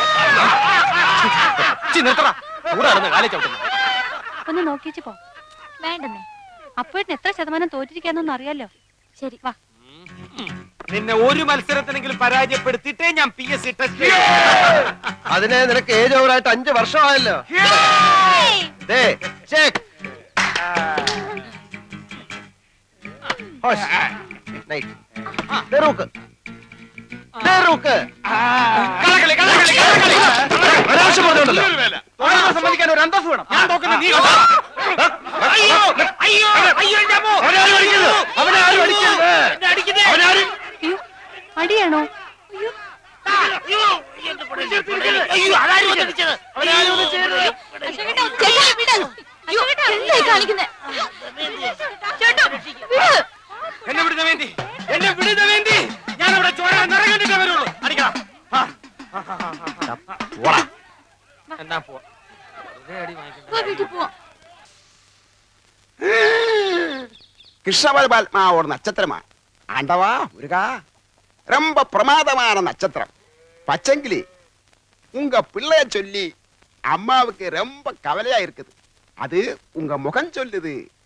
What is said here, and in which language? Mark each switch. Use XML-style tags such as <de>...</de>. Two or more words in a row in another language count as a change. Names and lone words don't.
<ml>ഒന്ന് നോക്കിച്ചു പോ. വേണ്ടെന്നേ, അപ്പോഴത്തിന് എത്ര ശതമാനം തോറ്റിരിക്കാന്നൊന്നും അറിയാലോ. ശരി വാ. നിന്നെ ഒരു മത്സരത്തിനെങ്കിലും പരാജയപ്പെടുത്തിയിട്ടേ ഞാൻ PSC ടെസ്റ്റ് അതിനെ നിനക്ക് ഏജ് ഓവറായിട്ട് 5 വർഷമായല്ലോ. ദേ, check. ഹോഷ്. Nice. ദേ റൂക്ക്. ദേ റൂക്ക്. ഒരാവശ്യം പറഞ്ഞോണ്ടല്ലോ. സമ്മതിക്കാൻ ഒരു അന്തസ് വേണം. ഞാൻ നോക്കുന്ന നീ കണ്ടോ? അയ്യോ അയ്യോ അയ്യോ എന്റെ അമ്മോ! അവനാരും അടിക്കരുത്. അവനാരും അടിക്കരുത്. എന്നെ അടിക്കുന്നേ! അവനാരും അയ്യോ, അടിയാണോ? അയ്യോ അയ്യോ അതാരും വന്നിടിച്ചത്. അവനാരും ഒന്നും ചെയ്യരുത്. എന്തായി കാണിക്കുന്നേ? എന്നെ വിടുന്ന വേണ്ടി, എന്നെ വിടുന്ന വേണ്ടി ഞാൻ ഇവിടെ ചോര നിറം കണ്ടിട്ടേ വരുള്ളൂ. അടിക്കണം. എന്നാ പോവാ. വെറുതെ അടി വാങ്ങിക്കണ്ട. വീട്ടിൽ പോവാം.</ml> <ta>கிருஷ்ணபரமாத்மா ஒரு நட்சத்திரமா ஆண்டவா முருகா ரொம்ப பிரமாதமான நட்சத்திரம் பச்சங்கிளி உங்க பிள்ளைய சொல்லி அம்மாவுக்கு ரொம்ப கவலையா இருக்குது அது உங்க முகம் சொல்லுது</ta>